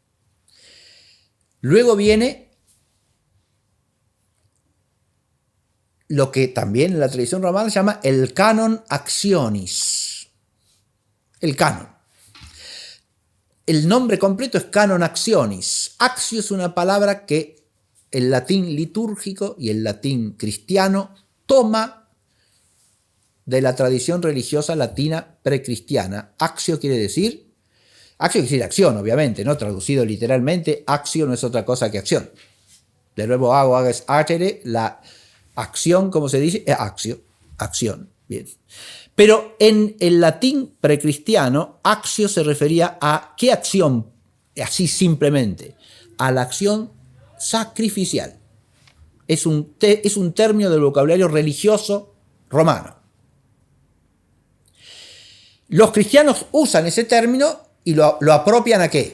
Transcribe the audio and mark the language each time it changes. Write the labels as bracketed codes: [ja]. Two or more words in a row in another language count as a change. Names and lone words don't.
[es] Luego viene lo que también en la tradición romana se llama el [la] canon actionis. [es] El canon. El nombre completo es [la] canon actionis. [es] Actio es una palabra que el latín litúrgico y el latín cristiano toma de la tradición religiosa latina precristiana. Actio quiere decir acción, obviamente, ¿no? Traducido literalmente, actio no es otra cosa que acción. Del verbo hago es agere, la acción, como se dice, es actio, acción. Bien. Pero en el latín precristiano, actio se refería a ¿qué acción? Así simplemente, a la acción sacrificial. Es un término del vocabulario religioso romano. Los cristianos usan ese término y lo apropian ¿a qué?